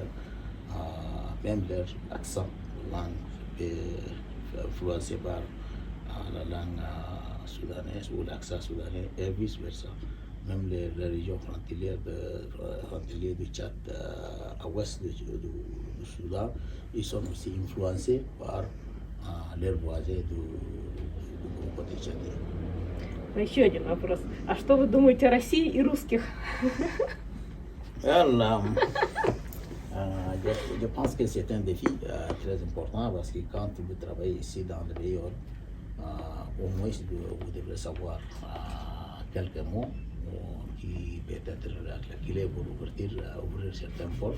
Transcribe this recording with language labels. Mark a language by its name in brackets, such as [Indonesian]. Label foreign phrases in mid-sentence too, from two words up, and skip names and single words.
[French] Même leur accent, langue est influencé par la langue soudanaise ou l'accent soudanais et vice versa. Même les régions frontalières du Tchad à l'ouest du Soudan, ils sont aussi influencés par leurs voisins du côté tchadien. [Russian] Еще один вопрос. А что вы думаете о России и русских? [French] Je pense que c'est un défi très important parce que quand vous travaillez ici dans le pays, au moins vous devrez savoir quelques mots qui peut être la clé pour ouvrir certaines portes.